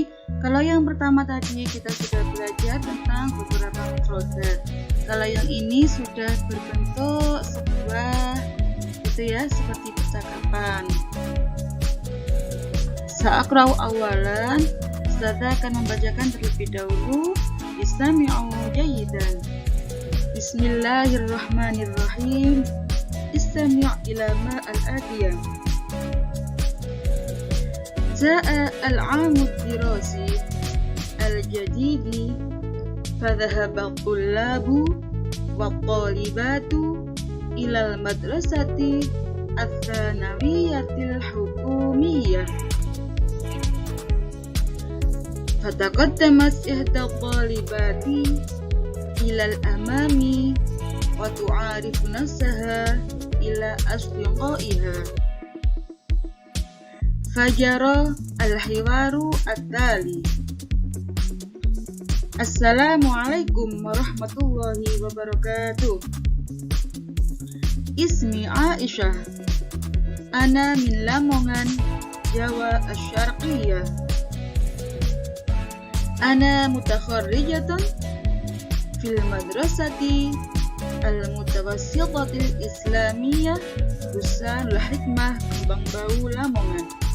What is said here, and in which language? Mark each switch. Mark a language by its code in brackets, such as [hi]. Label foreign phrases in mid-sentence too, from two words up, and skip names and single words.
[id] Kalau yang pertama tadi kita sudah belajar tentang beberapa mufradat. Kalau yang ini sudah berbentuk sebuah seperti percakapan. [ar] سأقرأ أولا. [id] Ustazah akan membacakan terlebih dahulu. [ar] استمعوا جيدا. بسم الله الرحمن الرحيم. استمع إلى ما الآتية. جاء العام الدراسي الجديد فذهب الطلاب والطالبات إلى المدرسة الثانوية الحكومية. فتقدمت إحدى الطالبات إلى الأمام وتعرف نفسها إلى أصدقائها. فجرى الحوار التالي. السلام عليكم ورحمة الله وبركاته. اسمي عائشة. أنا من Lamongan، جاوة الشرقية. أنا متخرجة في المدرسة المتوسطة الإسلامية Bussanul Hikmah Kembang Bau Lamongan.